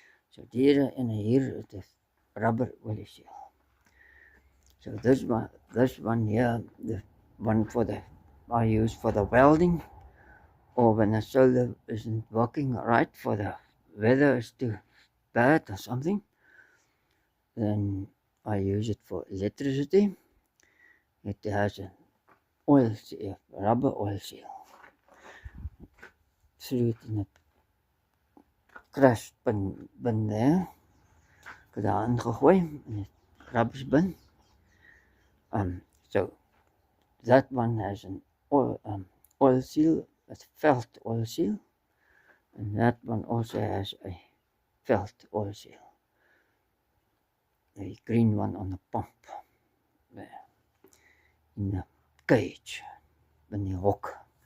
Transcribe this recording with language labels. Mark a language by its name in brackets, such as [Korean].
[English] So here and here it is rubber oil seal. So this one here, the one I use for the welding, or when the solar isn't working right, for the weather is too bad or something, then I use it for electricity. It has an oil seal, rubber oil seal. Threw it in a crash bin there. [Afrikaans] Ek het daar ingegooi in die rubbish bin. [English] So that one has an oil seal, a felt oil seal, and that one also has a felt oil seal. The green one on the pump there in the cage, [Afrikaans] in die hok.